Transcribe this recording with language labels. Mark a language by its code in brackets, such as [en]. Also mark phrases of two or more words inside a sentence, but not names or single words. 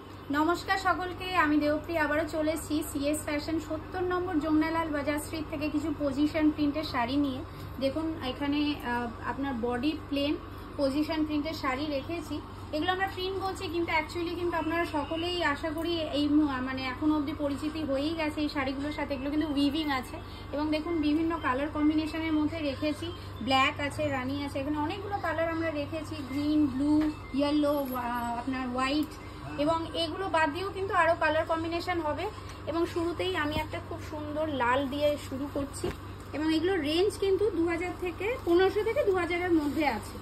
[bn] নমস্কার সকলকে আমি দেবপ্রিয়া আবারো চলে এসেছি সিএস ফ্যাশন 70 নম্বর যমুনালাল বাজার স্ট্রিট থেকে কিছু পজিশন প্রিন্টের শাড়ি নিয়ে। দেখুন এখানে আপনার বডি প্লেন পজিশন প্রিন্টের শাড়ি রেখেছি। এগুলো আমরা প্রিন্ট বলছি কিন্তু অ্যাকচুয়ালি কিন্তু আপনারা সকলেই আশা করি এই মানে এখনো অব্দি পরিচিতি হয়েই গেছে এই শাড়িগুলোর সাথে। এগুলো কিন্তু উইভিং আছে এবং দেখুন বিভিন্ন কালার কম্বিনেশনের মধ্যে রেখেছি। ব্ল্যাক আছে, রানী আছে, এখানে অনেকগুলো কালার আমরা রেখেছি। [en] green, blue, yellow, [bn] আপনার হোয়াইট এবং এগুলো বাদ দিয়েও কিন্তু আরো কালার কম্বিনেশন হবে। এবং শুরুতেই আমি একটা খুব সুন্দর লাল দিয়ে শুরু করছি এবং এগুলো রেঞ্জ কিন্তু 2000 থেকে 1500 থেকে 2000 এর মধ্যে আছে।